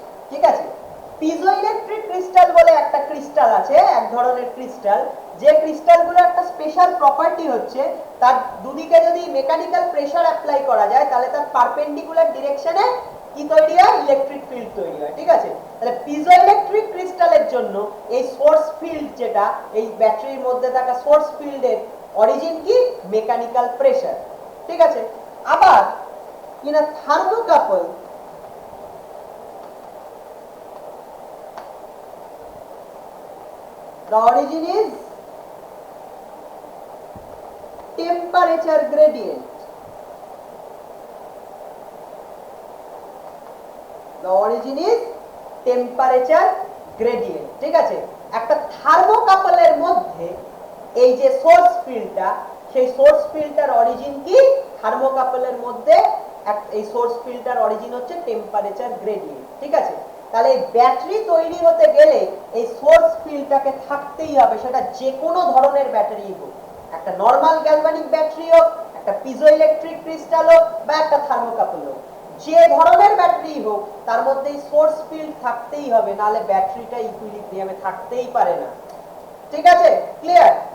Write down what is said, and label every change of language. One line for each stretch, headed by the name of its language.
Bangla: ঠিক আছে, piezoelectric crystal বলে একটা ক্রিস্টাল আছে, এক ধরনের ক্রিস্টাল, যে ক্রিস্টালগুলো একটা স্পেশাল প্রপার্টি হচ্ছে তার দুদিকে যদি মেকানিক্যাল প্রেসার অ্যাপ্লাই করা যায় তাহলে তার পারপেন্ডিকুলার ডিরেকশনে কি তৈরি হয়, ইলেকট্রিক ফিল্ড তৈরি হয়, ঠিক আছে। তাহলে পিজোইলেকট্রিক ক্রিস্টালের জন্য এই সোর্স ফিল্ড, যেটা এই ব্যাটারির মধ্যে থাকা সোর্স ফিল্ডের অরিজিন কি, মেকানিক্যাল প্রেসার, ঠিক আছে।
English: আবার in a thermocouple the origin is temperature gradient. The origin is temperature gradient, ঠিক আছে।
Bangla: একটা থার্মোকাপলের মধ্যে এই যে সোর্স ফিল্ডটা, সেই সোর্স ফিল্ডটার অরিজিন কি, থার্মোকাপলের মধ্যে এই সোর্স ফিল্ডটার অরিজিন হচ্ছে টেম্পারেচার গ্রেডিয়েন্ট, ঠিক আছে। তাহলে এই ব্যাটারি তৈরি হতে গেলে এই সোর্স ফিল্ডটাকে থাকতেই হবে, সেটা যে কোনো ধরনের ব্যাটারি হোক, একটা নর্মাল গ্যালভানিক ব্যাটারি হোক, একটা পিজোইলেকট্রিক ক্রিস্টাল হোক, বা একটা থার্মোকাপল হোক, যে ধরনের ব্যাটারি হোক তার মধ্যে এই সোর্স ফিল্ড থাকতেই হবে, নাহলে ব্যাটারিটা ইকুইলিব্রিয়ামে থাকতেই পারে না, ঠিক আছে, ক্লিয়ার।